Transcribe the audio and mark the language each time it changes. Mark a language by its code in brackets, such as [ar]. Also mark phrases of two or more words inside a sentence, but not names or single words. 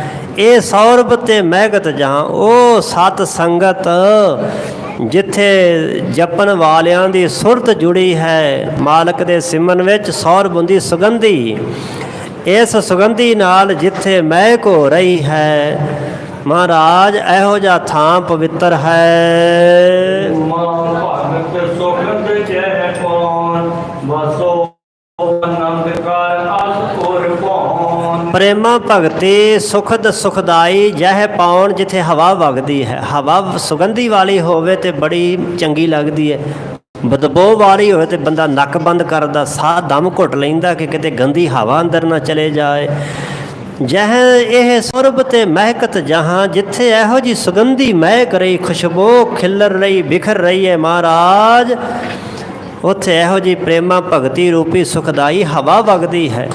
[pa] ਇਹ ਸੌਰਭ ਤੇ ਮਹਿਗਤ ਜਾਂ, ਉਹ ਸਤ ਸੰਗਤ ਜਿੱਥੇ ਜਪਣ ਵਾਲਿਆਂ ਦੀ ਸੁਰਤ ਜੁੜੀ ਹੈ। ਮਾਲਕ ਦੇ ਸਿਮਰਨ ਵਿੱਚ ਸੌਰਭ ਹੁੰਦੀ ਸੁਗੰਧੀ, ਇਸ ਸੁਗੰਧੀ ਨਾਲ ਜਿੱਥੇ ਮਹਿਕ ਹੋ ਰਹੀ ਹੈ, महाराज ਇਹੋ ਜਿਹਾ ਥਾਂ ਪਵਿੱਤਰ ਹੈ। [hi] भगत सुखद जय कौन बसो आनंद कर अस और कौन। [pa] ਪ੍ਰੇਮਾ ਭਗਤੀ ਸੁਖਦ ਸੁਖਦਾਈ ਜਹ ਪਾਉਣ, ਜਿੱਥੇ ਹਵਾ ਵਗਦੀ ਹੈ, ਹਵਾ ਸੁਗੰਧੀ ਵਾਲੀ ਹੋਵੇ ਤੇ ਬੜੀ ਚੰਗੀ ਲੱਗਦੀ ਹੈ, ਬਦਬੂ ਵਾਲੀ ਹੋਵੇ ਤੇ ਬੰਦਾ ਨੱਕ ਬੰਦ ਕਰਦਾ, ਸਾਹ ਦਮ ਘੁੱਟ ਲੈਂਦਾ ਕਿ ਕਿਤੇ ਗੰਦੀ ਹਵਾ ਅੰਦਰ ਨਾ ਚਲੇ ਜਾਏ। ਜਹ ਇਹ ਸੁਰਬ ਤੇ ਮਹਿਕਤ ਜਹਾਂ, ਜਿੱਥੇ ਇਹੋ ਜੀ ਸੁਗੰਧੀ ਮਹਿਕ ਰਹੀ, ਖੁਸ਼ਬੂ ਖਿਲਰ ਰਹੀ, ਬਿਖਰ ਰਹੀ ਹੈ ਮਹਾਰਾਜ, ਉੱਥੇ ਇਹੋ ਜੀ ਪ੍ਰੇਮਾ ਭਗਤੀ ਰੂਪੀ ਸੁਖਦਾਈ ਹਵਾ ਵਗਦੀ ਹੈ।